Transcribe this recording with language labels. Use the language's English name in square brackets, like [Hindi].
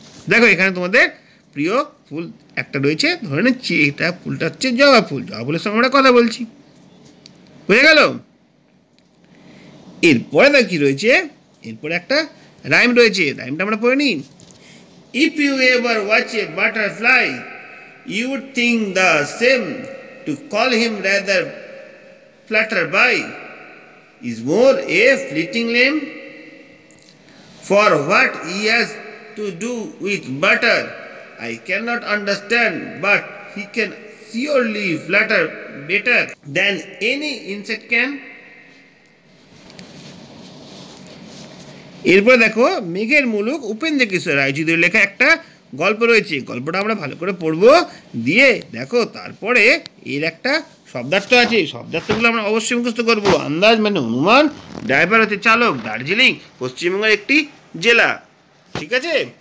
[Bangla] দেখো এখানে তোমাদের প্রিয় ফুল একটা রয়েছে, ধরে নিচ্ছি এটা ফুলটা হচ্ছে জবা ফুল। জবা ফুলের সঙ্গে আমরা কথা বলছি, বুঝে গেল? এরপরে দেখ কি রয়েছে, এরপরে একটা রাইম রয়েছে, রাইমটা আমরা পড়ে নিই। [English] If you ever watch a butterfly, you would think the same. To call him rather flutterby is more a fleeting name. For what he has to do with butter, I cannot understand, but he can surely flutter better than any insect can. [Bangla] এরপর দেখো মেঘের মুলুক উপেন্দ্র কিশোর রায়চৌধুরীর লেখা একটা গল্প রয়েছে। গল্পটা আমরা ভালো করে পড়বো, দিয়ে দেখো তারপরে এর একটা শব্দার্থ আছে, শব্দার্থগুলো আমরা অবশ্যই মুখস্থ করবো। আন্দাজ মানে অনুমান, ড্রাইভার হচ্ছে চালক, দার্জিলিং পশ্চিমবঙ্গের একটি জেলা, ঠিক আছে?